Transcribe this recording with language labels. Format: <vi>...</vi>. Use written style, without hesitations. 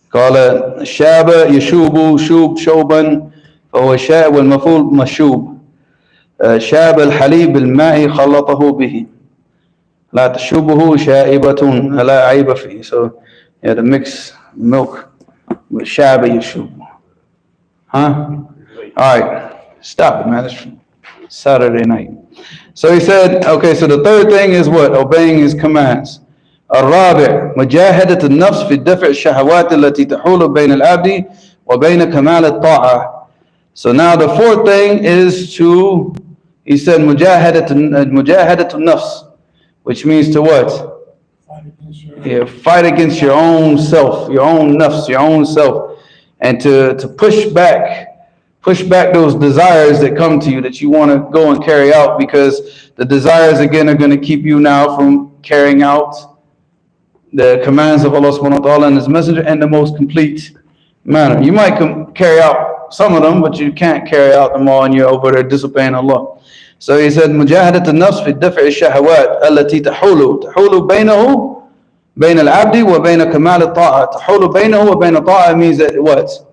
<ar>قال شاب يشوب شوب شوبا فهو شاب والمفعول مشوب شاب الحليب بالماء خلطه به لا تشوبه شائبة لا عيب فيه.</ar> <en>So yeah, to mix milk with</en> <ar>شاب يشوب.</ar> <en>All right, stop it, man. It's Saturday night. So he said, okay, so the third thing is what? Obeying his commands.</en> <ar>الرابع مجاهدة النفس في دفع الشهوات التي تحول بين العبد وبين كمال الطاعة.</ar> <en>So now the fourth thing is to, he said</en> <ar>مجاهدة النفس,</ar> <en>which means to what? Yeah, fight against your own self, your own nafs, your own self, and to push back those desires that come to you that you want to go and carry out, because the desires again are going to keep you now from carrying out the commands of Allah subhanahu wa ta'ala and His Messenger in the most complete manner. You might carry out some of them, but you can't carry out them all and you're over there disobeying Allah. So he said,</en> <ar>مجاهدة النفس في دفع الشهوات التي تحول بينه بين العبد وبين كمال الطاعة. تحول بينه وبين الطاعة</ar> <en>means that what?</en>